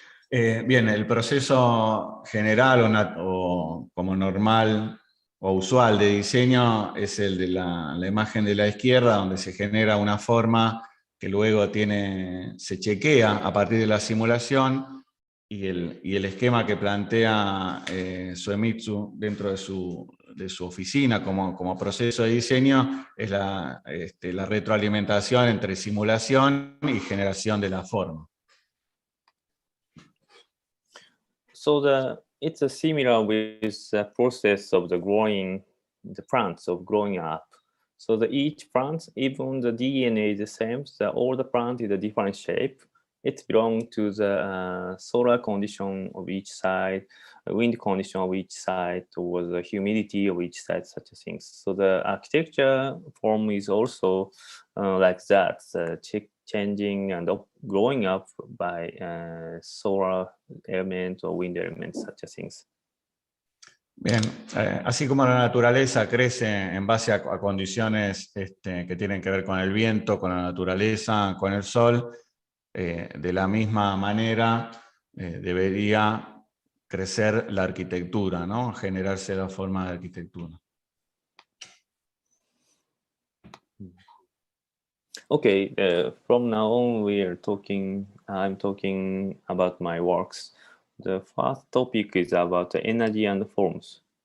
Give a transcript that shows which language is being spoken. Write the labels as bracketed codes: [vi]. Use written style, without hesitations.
[es] Bien, el proceso general o como normal o usual de diseño es el de la imagen de la izquierda, donde se genera una forma que luego se chequea a partir de la simulación, y el esquema que plantea Suemitsu dentro de su oficina como proceso de diseño es la retroalimentación entre simulación y generación de la forma. [en] So it's similar with the process of the plants of growing up. So each plant, even the DNA is the same, all the plant is a different shape. It belongs to the solar condition of each side, wind condition of each side, or the humidity of each side, such things. So the architecture form is also like that, changing and growing up by solar elements or wind elements, such things. [es] Bien, así como la naturaleza crece en base a condiciones que tienen que ver con el viento, con la naturaleza, con el sol, de la misma manera debería crecer la arquitectura, ¿no? Generarse la forma de arquitectura. [en] Okay, from now on I'm talking about my works. The first topic is about energy and forms.